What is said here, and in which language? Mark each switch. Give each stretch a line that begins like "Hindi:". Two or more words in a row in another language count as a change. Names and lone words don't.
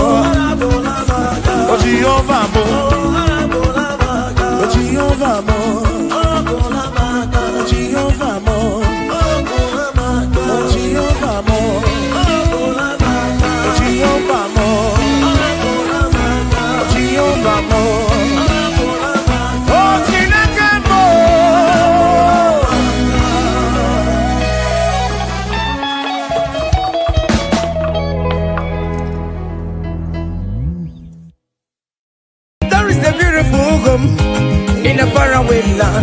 Igbo: Oh Jehovah mo, oh Jehovah mo, oh Jehovah mo, oh Jehovah mo, oh Jehovah mo, oh Jehovah mo, oh Chineke mo.
English: There is a beautiful home in a faraway land.